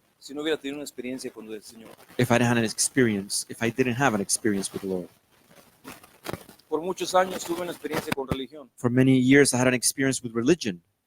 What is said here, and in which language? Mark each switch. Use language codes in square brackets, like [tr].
[es] si no hubiera tenido una experiencia con el Señor. [en] if I didn't have an experience with the Lord. [es] Por muchos años tuve una experiencia con religión. [en] For many years, I had an experience with religion.